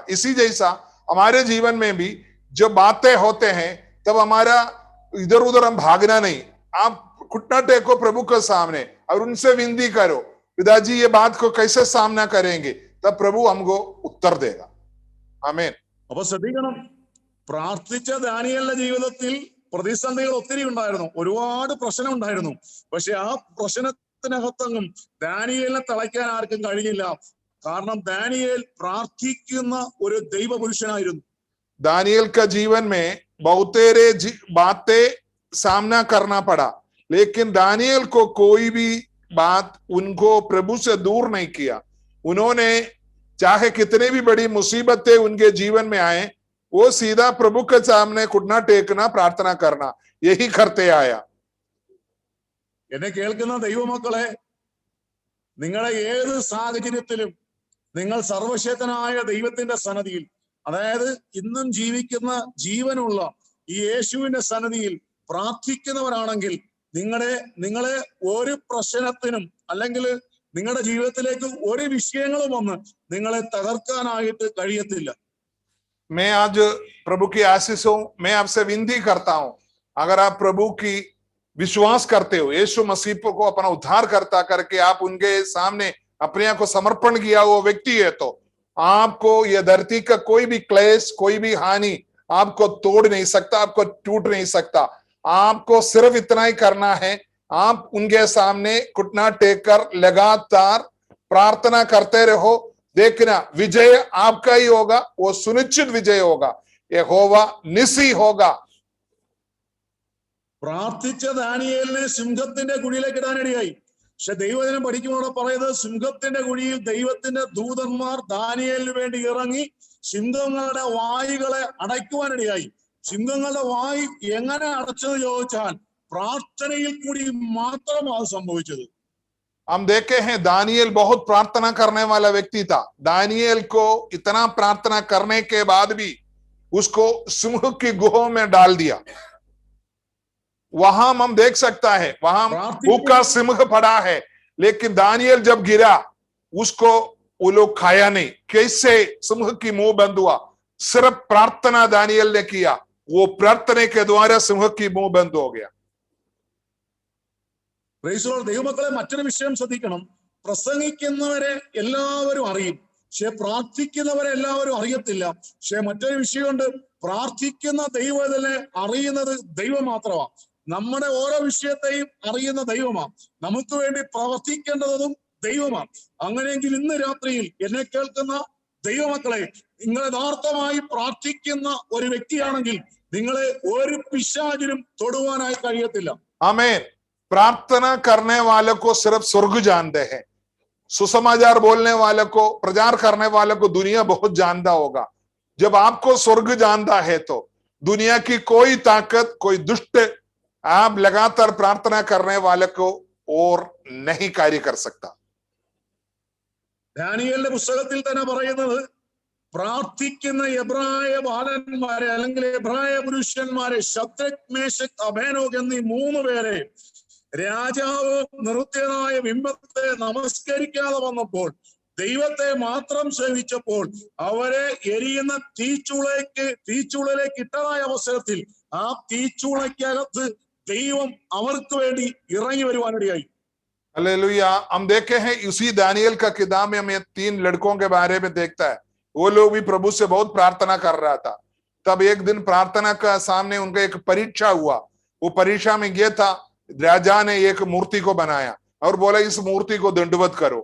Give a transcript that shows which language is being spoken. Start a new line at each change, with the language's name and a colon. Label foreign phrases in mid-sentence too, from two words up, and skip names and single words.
Hindi: इसी जैसा हमारे जीवन में भी जब बातें होते हैं तब हमारा इधर उधर हम भागना नहीं, आप घुटना टेको प्रभु के सामने और उनसे विनती करो, पिताजी ये बात को कैसे सामना करेंगे, तब प्रभु हमको उत्तर देगा। आमीन।
Malayalam: അപ്പൊ ശ്രദ്ധിക്കണം, പ്രാർത്ഥിച്ച ദാനിയേലിന്റെ ജീവിതത്തിൽ പ്രതിസന്ധികൾ ഒത്തിരി ഉണ്ടായിരുന്നു, ഒരുപാട് പ്രശ്നം ഉണ്ടായിരുന്നു. പക്ഷെ ആ പ്രശ്നത്തിനകത്തൊന്നും ദാനിയേലിനെ തളയ്ക്കാൻ ആർക്കും കഴിഞ്ഞില്ല. കാരണം ദാനിയേൽ പ്രാർത്ഥിക്കുന്ന ഒരു ദൈവപുരുഷനായിരുന്നു.
Hindi: दानिയേल का जीवन में बहुतेरे बातें सामना करना पड़ा, लेकिन दानिയേल को कोई भी बात उनको प्रभु से दूर नहीं किया। उन्होंने चाहे कितने भी बड़ी मुसीबतें उनके जीवन में आए, वो सीधा प्रभु के सामने घुटना टेकना, प्रार्थना करना, यही करते आया।
Malayalam: എന്നെ കേൾക്കുന്ന ദൈവമക്കളെ, നിങ്ങളെ ഏത് സാഹചര്യത്തിലും നിങ്ങൾ സർവശക്തനായ ദൈവത്തിന്റെ സന്നിധിയിൽ, അതായത് ഇന്നും ജീവിക്കുന്ന ജീവനുള്ള ഈ യേശുവിന്റെ സന്നിധിയിൽ പ്രാർത്ഥിക്കുന്നവരാണെങ്കിൽ നിങ്ങളെ ഒരു പ്രശ്നത്തിനും അല്ലെങ്കിൽ നിങ്ങളുടെ ജീവിതത്തിലേക്ക് ഒരു വിഷയങ്ങളും വന്ന് നിങ്ങളെ തകർക്കാനായിട്ട് കഴിയത്തില്ല.
Hindi: मैं आज प्रभु की आशीषों मैं आपसे विनती करता हूं, अगर आप प्रभु की विश्वास करते हो, यीशु मसीह को अपना उद्धार करता करके आप उनके सामने अपने आप को समर्पण किया वो व्यक्ति है, तो आपको यह धरती का कोई भी क्लेश, कोई भी हानि आपको तोड़ नहीं सकता, आपको टूट नहीं सकता। आपको सिर्फ इतना ही करना है, आप उनके सामने घुटना टेककर लगातार प्रार्थना करते रहो, देखना विजय आपका ही होगा, वो सुनिश्चित विजय होगा, यहोवा निसी होगा।
Malayalam: പ്രാർത്ഥിച്ച ദാനിയേലിനെ സിംഹത്തിന്റെ കുഴിയിലേക്ക് ഇടാനിടയായി. പക്ഷെ ദൈവജനം പഠിക്കുമ്പോൾ പറയുന്നത് സിംഹത്തിന്റെ കുഴിയിൽ ദൈവത്തിന്റെ ദൂതന്മാർ ദാനിയേലിന് വേണ്ടി ഇറങ്ങി സിംഹങ്ങളുടെ വായുകളെ അടയ്ക്കുവാനിടയായി. സിംഹങ്ങളുടെ വായ് എങ്ങനെ അടച്ചത് ചോദിച്ചാൽ പ്രാർത്ഥനയിൽ കൂടി മാത്രമാണ് സംഭവിച്ചത്.
Hindi: हम देखे हैं दानियल बहुत प्रार्थना करने वाला व्यक्ति था। दानियल को इतना प्रार्थना करने के बाद भी उसको सिंह की गुहा में डाल दिया। वहां हम देख सकता है वहां भूखा सिंह पड़ा है, लेकिन दानियल जब गिरा उसको वो लोग खाया नहीं। कैसे सिंह की मुंह बंद हुआ? सिर्फ प्रार्थना दानियल ने किया, वो प्रार्थना के द्वारा सिंह की मुंह बंद हो गया।
Malayalam: ദൈവമക്കളെ, മറ്റൊരു വിഷയം ശ്രദ്ധിക്കണം. പ്രസംഗിക്കുന്നവരെ എല്ലാവരും അറിയും, പക്ഷെ പ്രാർത്ഥിക്കുന്നവരെ എല്ലാവരും അറിയത്തില്ല. പക്ഷെ മറ്റൊരു വിഷയമുണ്ട്, പ്രാർത്ഥിക്കുന്ന ദൈവത്തിനെ അറിയുന്നത് ദൈവം മാത്രമാണ്. നമ്മുടെ ഓരോ വിഷയത്തെയും അറിയുന്ന ദൈവമാണ്. നമുക്ക് വേണ്ടി പ്രവർത്തിക്കേണ്ടതും ദൈവമാണ്. അങ്ങനെയെങ്കിൽ ഇന്ന് രാത്രിയിൽ എന്നെ കേൾക്കുന്ന ദൈവമക്കളെ, നിങ്ങൾ യഥാർത്ഥമായി പ്രാർത്ഥിക്കുന്ന ഒരു വ്യക്തിയാണെങ്കിൽ നിങ്ങളെ ഒരു പിശാചിനും തൊടുവാനായി കഴിയത്തില്ല.
Hindi: आमीन। प्रार्थना करने वालों को सिर्फ स्वर्ग जानते हैं, सुसमाचार बोलने वालों को, प्रचार करने वालों को दुनिया बहुत जानता होगा। जब आपको स्वर्ग जानता है तो दुनिया की कोई ताकत, कोई दुष्ट आप लगातार प्रार्थना करने वाले को और नहीं कार्य कर सकता।
Malayalam: ദാനിയേലിന്റെ പുസ്തകത്തിൽ തന്നെ പറയുന്നത്, പ്രാർത്ഥിക്കുന്ന എബ്രായ ബാലന്മാരെ അല്ലെങ്കിൽ എബ്രായ പുരുഷന്മാരെ ശദ്രക്, മേശക്, അബേദ്നെഗോ എന്നീ 3 പേരെ രാജാവ് നിർത്തിയതായ ബിംബത്തെ നമസ്കരിക്കാതെ വന്നപ്പോൾ, ദൈവത്തെ മാത്രം സേവിച്ചപ്പോൾ അവരെ എരിയുന്ന തീച്ചൂളയിലേക്ക് ഇട്ടതായ അവസരത്തിൽ ആ തീച്ചൂളയ്ക്കകത്ത് ദൈവം അവർക്ക് വേണ്ടി ഇറങ്ങി വരുവാനിടയായി.
Hindi: हालेलुया। हम देखे हैं उसी दानियल का किताब में हमें 3 लड़कों के बारे में देखता है। वो लोग भी प्रभु से बहुत प्रार्थना कर रहा था। तब एक दिन प्रार्थना का सामने उनका एक परीक्षा हुआ। वो परीक्षा में यह था, राजा ने एक मूर्ति को बनाया और बोला इस मूर्ति को दंडवत करो।